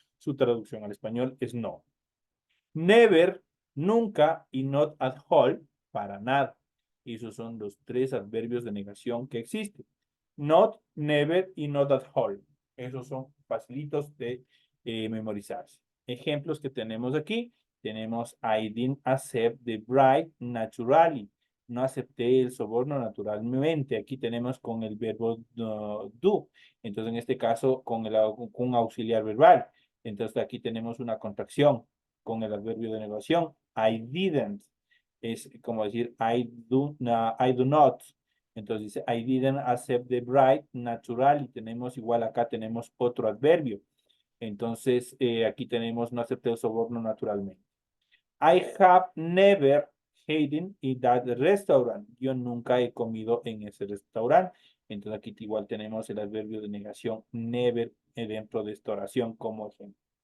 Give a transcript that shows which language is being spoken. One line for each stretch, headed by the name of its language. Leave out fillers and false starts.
Spanish: Su traducción al español es no. Never, nunca, y
English: not at all,
Spanish: para nada. Esos son los 3 adverbios de negación que existen. Not, never y
English: not at all.
Spanish: Esos son facilitos de memorizarse. Ejemplos que tenemos aquí. Tenemos
English: I didn't accept the bribe naturally.
Spanish: No acepté el soborno naturalmente. Aquí tenemos con el verbo do. Entonces, en este caso, con un auxiliar verbal. Entonces, aquí tenemos una contracción con el adverbio de negación.
English: I didn't.
Spanish: Es como decir
English: I do not.
Spanish: Entonces dice
English: I didn't accept the bribe naturally.
Spanish: Tenemos igual acá tenemos otro adverbio. Entonces aquí tenemos no acepté el soborno naturalmente.
English: I have never eaten in that restaurant.
Spanish: Yo nunca he comido en ese restaurante. Entonces aquí igual tenemos el adverbio de negación never dentro de esta oración como ejemplo.